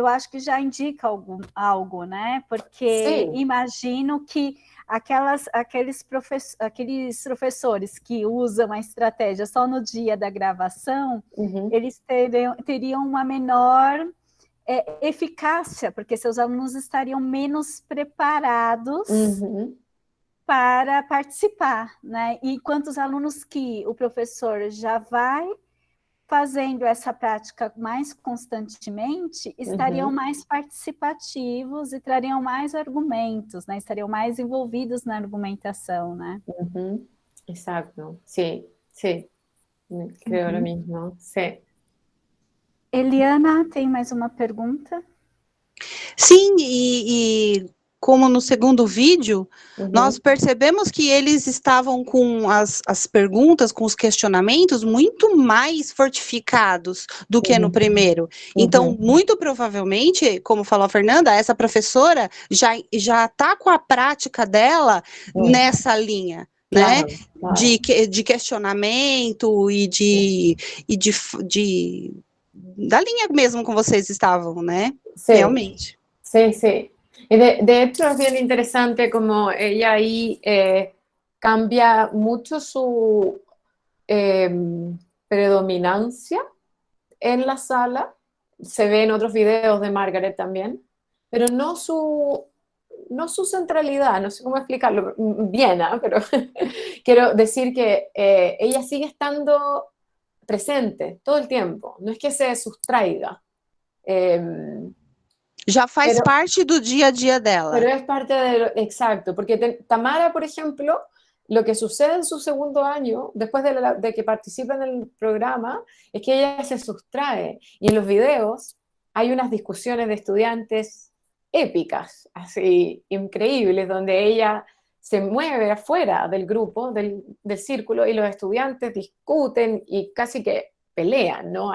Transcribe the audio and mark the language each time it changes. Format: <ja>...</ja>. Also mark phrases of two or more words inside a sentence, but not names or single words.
<pt>acho que já indica algo, né, porque imagino que aqueles professores que usam a estratégia só no dia da gravação, eles teriam uma menor eficácia, porque seus alunos estariam menos preparados para participar, né? E quantos alunos que o professor já vai fazendo essa prática mais constantemente, estariam mais participativos e trariam mais argumentos, né? Estariam mais envolvidos na argumentação, né?</pt> <es>Exacto, sí, creo lo mismo, sí.</es> <pt>Eliana, tem mais uma pergunta? Sim, e como no segundo vídeo, nós percebemos que eles estavam com as perguntas, com os questionamentos muito mais fortificados do que no primeiro. Então, muito provavelmente, como falou a Fernanda, essa professora já está com a prática dela nessa linha. Claro, né? Claro. De questionamento e da linha mesmo que vocês estavam, né?</pt> <es>Sí. Realmente. Sí, sí. Y de hecho es bien interesante como ella ahí cambia mucho su predominancia en la sala. Se ve en otros videos de Margaret también, pero no su centralidad, no sé cómo explicarlo bien, ¿eh? Pero quiero decir que ella sigue estando presente todo el tiempo, no es que se sustraiga.</es> <pt>Ya faz parte do día a día dela.</pt> <es>Pero es parte de exacto, porque Tamara, por ejemplo, lo que sucede en su segundo año, después de que participa en el programa, es que ella se sustrae. Y en los videos hay unas discusiones de estudiantes épicas, así increíbles, donde ella se mueve afuera del grupo, del círculo, y los estudiantes discuten y casi que pelean, ¿no?</es>